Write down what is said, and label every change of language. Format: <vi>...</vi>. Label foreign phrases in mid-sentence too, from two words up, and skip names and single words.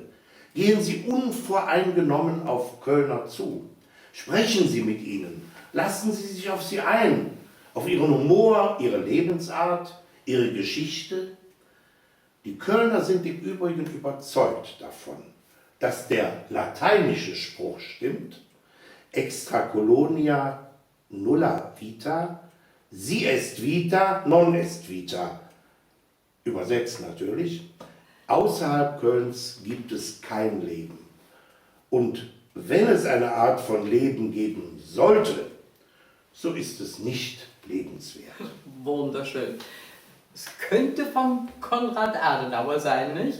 <de>Gehen Sie unvoreingenommen auf Kölner zu. Sprechen Sie mit ihnen. Lassen Sie sich auf sie ein, auf ihren Humor, ihre Lebensart, ihre Geschichte. Die Kölner sind im Übrigen überzeugt davon, dass der lateinische Spruch stimmt,</de> <la>extra colonia nulla vita, si est vita, non est vita.</la> <de>Übersetzt natürlich, außerhalb Kölns gibt es kein Leben. Und wenn es eine Art von Leben geben sollte, so ist es nicht lebenswert. Wunderschön. Es könnte von Konrad Adenauer sein, nicht?</de>